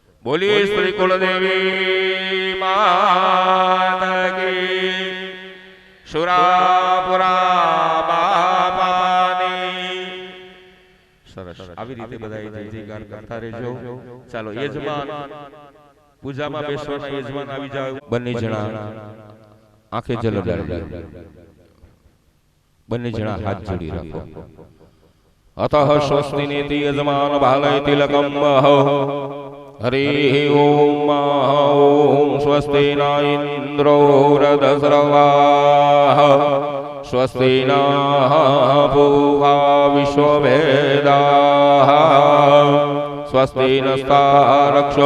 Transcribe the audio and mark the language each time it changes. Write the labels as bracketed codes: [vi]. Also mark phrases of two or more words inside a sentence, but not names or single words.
[hi] बोलिए श्री कुलदेवी माता की सुरापुरा बापानी। [gu] સરસ આવી રીતે બધાય જય જયકાર કરતા રહેજો। ચાલો યજમાન પૂજામાં બેસવાના યજમાન આવી જાવ। બંને જણા આંખે જલડાવી બંને જણા હાથ જોડી રાખો। [sa] अतः स्वस्ति नेति यजमान भालय तिलकम हरि ओम ओम स्वस्ति न इंद्रो रदस्रवाः स्वस्ति न पूर्वा विश्ववेदाः स्वस्ति नस्तारक्षो